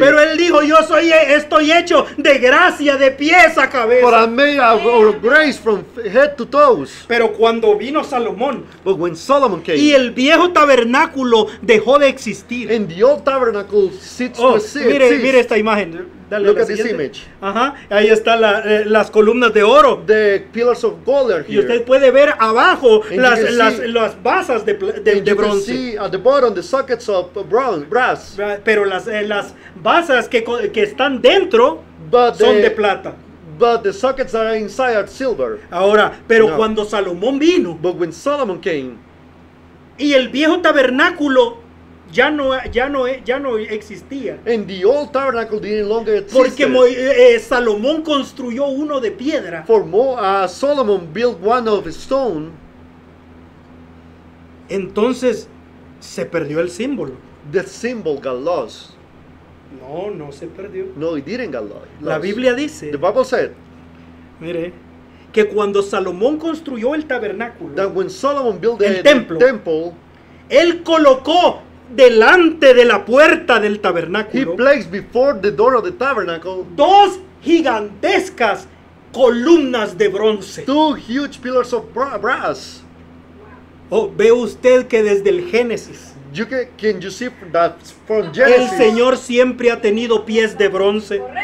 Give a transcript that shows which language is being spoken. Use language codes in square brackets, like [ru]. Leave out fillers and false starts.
[es] Pero él dijo, estoy hecho de gracia de pies a [en] But [es] cabeza. [en] I made of grace from head to toes. [es] Pero cuando vino Salomón [en] But when Solomon [es] y [en] came, [es] el viejo tabernáculo dejó de existir. [en] and the old tabernacle sits [es] Oh, [en] to exist. [es] mire esta imagen. Dale [en] Look [es] la [en] at this [es] siguiente. [en] image. [es] Ajá, ahí están las columnas de oro. [en] The pillars of gold are [es] Y usted [en] here. [es] puede ver abajo [en] And you [es] las, [en] can [es] las, [en] see- [es] las basas de [en] And [es] de [en] you can [es] bronce. [en] see at the bottom the sockets of brass. [es] Pero las basas que están dentro [en] But [es] son de [en] the, [es] plata. [en] but the sockets that are inside are silver. [es] Ahora, pero [en] No. [es] cuando Salomón vino [en] But when Solomon came, [es] y el viejo tabernáculo ya no existía. [en] and the old tabernacle didn't longer exist. [es] Porque Salomón construyó uno de piedra. [en] For Solomon built one of stone, [es] Entonces se perdió el símbolo. [en] the symbol got lost. [es] No se perdió. [en] No, it didn't get lost. [es] La Biblia dice, [en] The Bible said [es] mire, que cuando Salomón construyó el tabernáculo, [en] that when Solomon built [es] El templo. [en] temple, [es] él colocó delante de la puerta del [en] he [es] tabernáculo [en] placed before the door of the tabernacle [es] dos gigantescas columnas de bronce. [en] two huge pillars of brass. [es] Oh, ve usted que desde el Génesis [en] Can you see that from [es] el [en] Genesis? [es] Señor siempre ha tenido pies de bronce.